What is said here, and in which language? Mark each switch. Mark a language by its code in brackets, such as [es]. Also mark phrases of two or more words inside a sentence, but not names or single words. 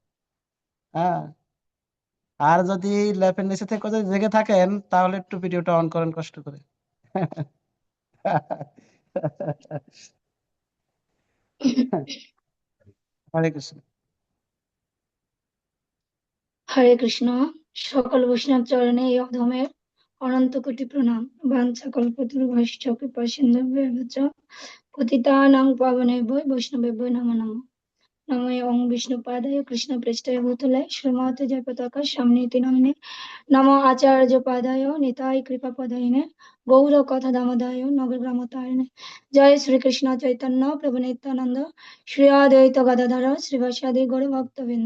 [bn] আর যদি ল্যাপের নিচে থেকে যদি জেগে থাকেন তাহলে একটু ভিডিওটা অন করেন কষ্ট করে। হরে কৃষ্ণ। হরে কৃষ্ণ। সকল বৈষ্ণব চরণে এই অধমের অনন্ত কোটি প্রণাম। [sa] বাঞ্ছা কল্পতরুভ্যশ্চ কৃপা সিন্ধুভ্যেব চ পতিতানাং পাবনেভ্যো বৈষ্ণবেভ্যো নমো নমঃ। নমো ওং বিষ্ণুপাদায় কৃষ্ণপৃষ্ঠায় ভূতলে শ্রীমতে জয় পতাকা সামনেতি নামিনে নমো আচার্য পাদায় নিতাই কৃপা পদায়নে গৌর কথা দামোদয় নগর গ্রাম তারিণে। [bn] জয় শ্রীকৃষ্ণ চৈতন্য প্রভু নিত্যানন্দ শ্রী অদ্বৈত গদাধর শ্রীবাসাদি গৌর ভক্তবৃন্দ।